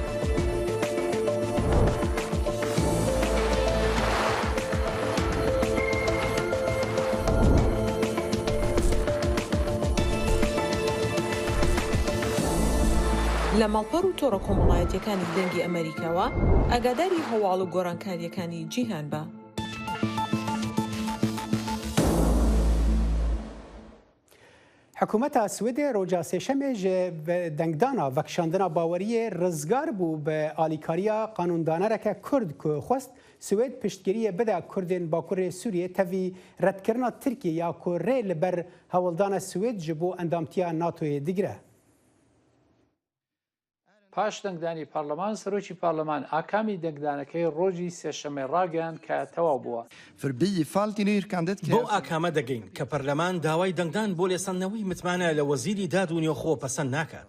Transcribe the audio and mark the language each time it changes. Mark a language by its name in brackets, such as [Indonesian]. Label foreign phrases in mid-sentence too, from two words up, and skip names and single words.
[Central Kurdish] لە ماڵپەڕ و تۆڕە کۆمەڵایەتیەکانی دەنگی ئەمریکاوە ئاگاداری هەواڵ و گۆڕانکاریەکانی جیهان بە. [Kurdish] حکوومەتە سوێدێ ڕۆژا سێشەمێ ji dengdana vekişandina baweriyê rizgar bû bi alîkariya qanûndanareke Kurd ku xwest Swêd piştgiriyê bide Kurdên Bakurê Sûriyê tevî redkirina Tirkiye ya ku rê li ber hewildana Swêd ji bo endamtiya NATOyê digire. [Central Kurdish] پاش دەنگدانی پارلەمان سەرۆکی پارلەمان ئاکامی دەنگدانەکەی ڕۆژی سێشەمێ ڕاگەیاند کە تەواو بووە. بۆ ئاکامە دەگەین کە پەرلەمان داوای دەنگدان بۆ لێسەندنەوەی متمانە لە وەزیری داد و نێوخۆ پەسەند ناکات.